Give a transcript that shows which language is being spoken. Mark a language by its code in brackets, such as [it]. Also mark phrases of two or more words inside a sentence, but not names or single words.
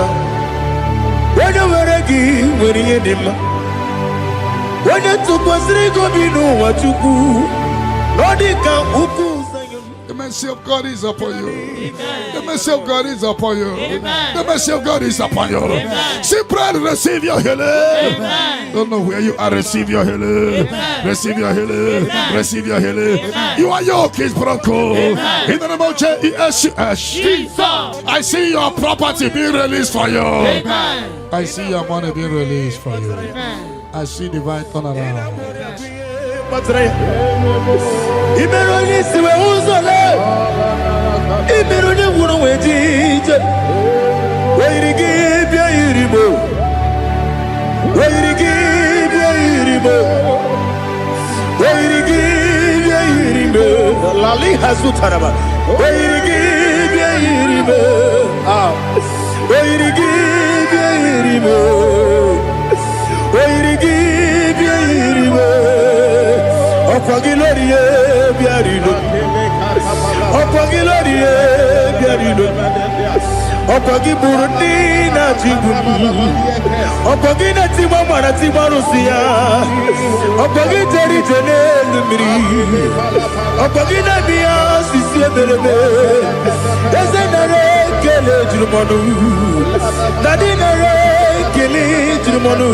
[en] Wanya weregi weriye dima. Wanya tukwasiri gobinu wachuku. Nodika uku sanyo. The mercy of God is upon you. Amen. The mercy of God is upon you. Amen. The mercy of God is upon you. Amen. See, pray to receive your healing. Amen. Don't know where you are. Receive your healing. Amen. Receive your healing. Amen. Receive your healing. Amen. You are yoke is broken. Amen. In the name of Jesus. Jesus. I see your property being released for you. Amen. I see your money being released for you. Amen. I see divine turnaround. Imeroni siwe uzole. Imeroni wunu wejije. Weirigi bia iribo. Weirigi bia iribo. Weirigi bia iribo. Lali hazutaraba. Weirigi bia iribo. Weirigi bia iribo. Weirigi bia iribo. Opagiloriye biarino. Opagiloriye biarino. Opagi Burundi na Jibum. Opagi na Timama na Timarusia. Opagi Jerry Jenel Miri. Opagi na Bia Sisi Berebe. Ezenare Kele Jumanu. Nadinare Kele Jumanu.